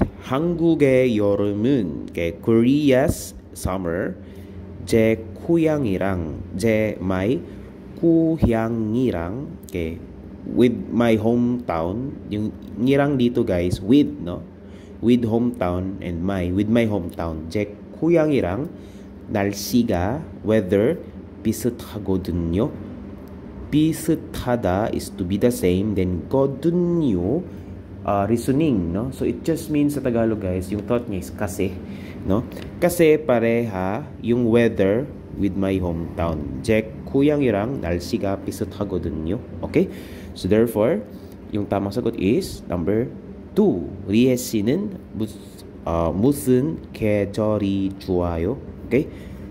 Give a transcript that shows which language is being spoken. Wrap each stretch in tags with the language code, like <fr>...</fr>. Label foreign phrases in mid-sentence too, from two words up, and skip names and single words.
<ko>한국의 여름은</ko> <en>Korea's summer</en> <ko>제 my 고향이랑</ko> <en>with my hometown.</en> <tl>Yung nirang dito guys, with, no?</tl> <en>With hometown and with my hometown.</en> <ko>제 고향이랑 날씨가 weather 비슷하거든요.</ko> <en>비슷하다 is to be the same, then 거든요 reasoning, no?</en> <tl>So</tl> <en>it just means</en> <tl>sa Tagalog guys, yung thought niya is kasi, no? Kasi pareha yung weather</tl> <en>with my hometown.</en> <ko>제 고향이랑 날씨가 비슷하거든요.</ko> <en>Okay? So therefore,</en> <tl>yung tamang sagot is number 2.</tl> <ko>리에 씨는 무슨 계절이 좋아요?</ko> <en>Okay?</en>